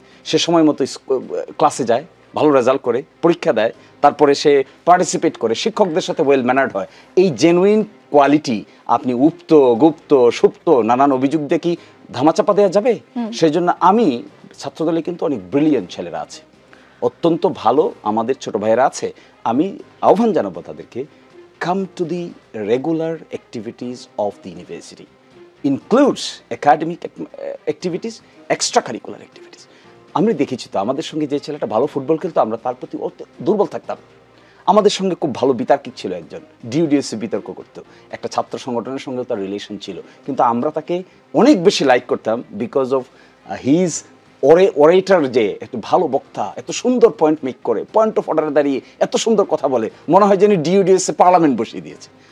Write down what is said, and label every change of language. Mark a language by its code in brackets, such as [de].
[bn] সে সময় মতো ক্লাসে যায়, ভালো রেজাল্ট করে, পরীক্ষা দেয়, তারপরে সে পার্টিসিপেট করে, শিক্ষকদের সাথে ওয়েল ম্যানার্ড হয়। এই জেনুইন কোয়ালিটি আপনি উপ্ত, গুপ্ত, সুপ্ত নানান অভিযোগ দিয়ে কি ধামাচাপা দেওয়া যাবে? সেই জন্য আমি ছাত্রদলে কিন্তু অনেক ব্রিলিয়েন্ট ছেলেরা আছে, অত্যন্ত ভালো আমাদের ছোট ভাইয়েরা আছে। আমি আহ্বান জানাবো তাদেরকে, [en] come to the regular activities of the university, includes academic activities, extracurricular activities. [bn] আমি দেখেছি তো আমাদের সঙ্গে যে ছেলেটা ভালো ফুটবল খেলতো, আমরা তার প্রতি দুর্বল থাকতাম। আমাদের সঙ্গে খুব ভালো বিতার্কিক ছিল একজন, ডিউডিএসসি বিতর্ক করতো, একটা ছাত্র সংগঠনের সঙ্গে তার রিলেশন ছিল, কিন্তু আমরা তাকে অনেক বেশি লাইক করতাম [en] because of his orator, [bn] যে একটু ভালো বক্তা, এত সুন্দর পয়েন্ট মেক করে, পয়েন্ট অফ অর্ডারে দাঁড়িয়ে এত সুন্দর কথা বলে, মনে হয় যেন ডিউডিএসএ পার্লামেন্ট বসিয়ে দিয়েছে।